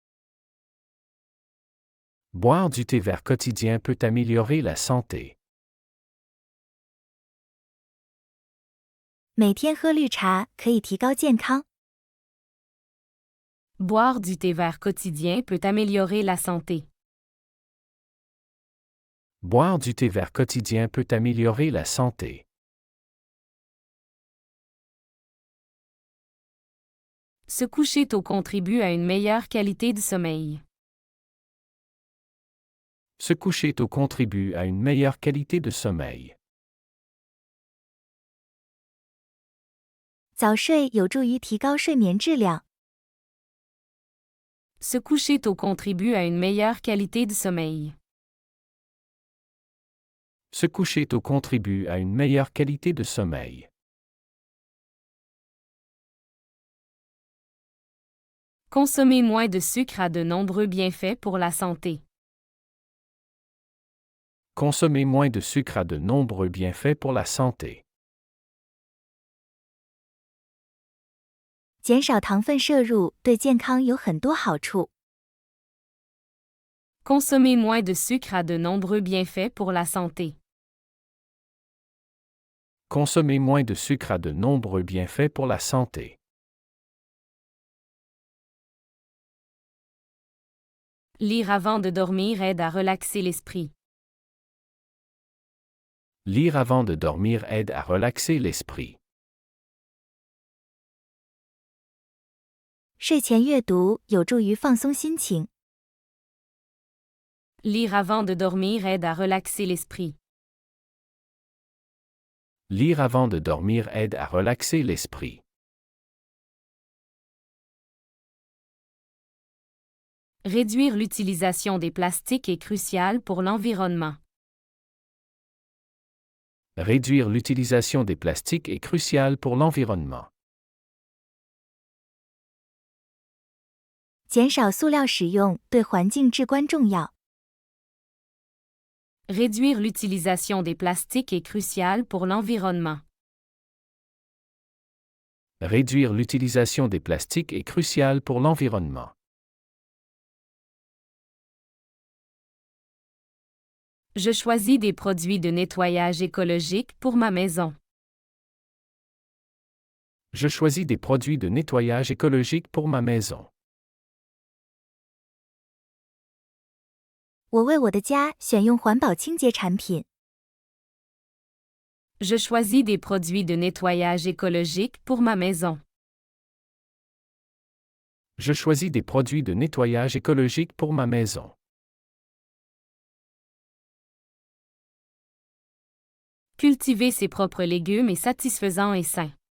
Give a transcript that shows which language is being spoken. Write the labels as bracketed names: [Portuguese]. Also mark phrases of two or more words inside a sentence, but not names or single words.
[French] Boire du thé vert quotidien peut améliorer la santé. [Chinese] 每天喝绿茶可以提高健康。 [French] Boire du thé vert quotidien peut améliorer la santé. Boire du thé vert quotidien peut améliorer la santé. Se coucher tôt contribue à une meilleure qualité du sommeil. Se coucher tôt contribue à une meilleure qualité de sommeil. [Chinese] 早睡有助于提高睡眠质量。 [French] Se coucher tôt contribue à une meilleure qualité de sommeil. Se coucher tôt contribue à une meilleure qualité de sommeil. Consommer moins de sucre a de nombreux bienfaits pour la santé. Consommer moins de sucre a de nombreux bienfaits pour la santé. [Chinese] 减少糖分摄入对健康有很多好处。 [French] Consommer moins de sucre a de nombreux bienfaits pour la santé. Consommer moins de sucre a de nombreux bienfaits pour la santé. Lire avant de dormir aide à relaxer l'esprit. Lire avant de dormir aide à relaxer l'esprit. [Chinese] 睡前阅读有助于放松心情。 [French] Lire avant de dormir aide à relaxer l'esprit. Lire avant de dormir aide à relaxer l'esprit. Réduire l'utilisation des plastiques est crucial pour l'environnement. Réduire l'utilisation des plastiques est crucial pour l'environnement. [Chinese] 减少塑料使用对环境至关重要。 [French] Réduire l'utilisation des plastiques est crucial pour l'environnement. Réduire l'utilisation des plastiques est crucial pour l'environnement. Je choisis des produits de nettoyage écologique pour ma maison. Je choisis des produits de nettoyage écologique pour ma maison. [Chinese] 我为我的家选用环保清洁产品。 [French] Je choisis des produits de nettoyage écologique pour ma maison. Je choisis des produits de nettoyage écologique pour ma maison. Cultiver ses propres légumes est satisfaisant et sain.